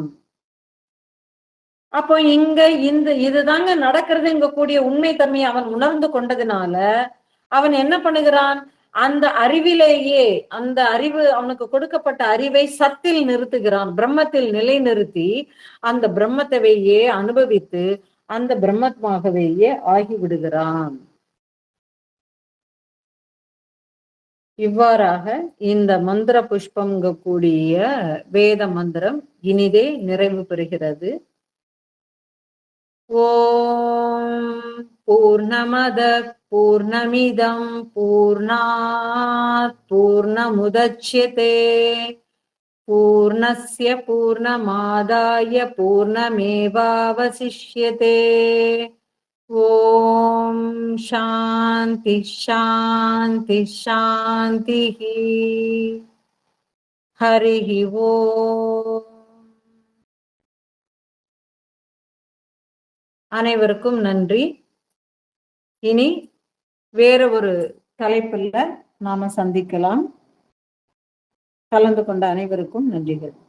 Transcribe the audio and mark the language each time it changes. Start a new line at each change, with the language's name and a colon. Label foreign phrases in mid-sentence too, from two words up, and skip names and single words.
Tamil: அப்போ இங்க இதுதாங்க நடக்கிறதுங்க கூடிய உண்மை தன்மையை அவன் உணர்ந்து கொண்டதுனால அவன் என்ன பண்ணுகிறான், அந்த அறிவிலேயே அந்த அறிவு அவனுக்கு கொடுக்கப்பட்ட அறிவை சத்தில் நிறுத்துகிறான், பிரம்மத்தில் நிலை நிறுத்தி அந்த பிரம்மத்தையே அனுபவித்து அந்த பிரம்மமாகவேயே ஆகிவிடுகிறான். இவ்வாறாக இந்த மந்திர புஷ்பம் கூடிய வேத மந்திரம் இனிதே நிறைவு பெறுகிறது.
Sanskrit: ॐ पूर्णमदः पूर्णमिदं पूर्णात् पूर्णमुदच्यते पूर्णस्य पूर्णमादाय पूर्णमेवावशिष्यते. ॐ शान्ति शान्ति शान्ति. हरिः ॐ.
Tamil: அனைவருக்கும் நன்றி. இனி வேற ஒரு தலைப்புல நாம சந்திக்கலாம். கலந்து கொண்ட அனைவருக்கும் நன்றிகள்.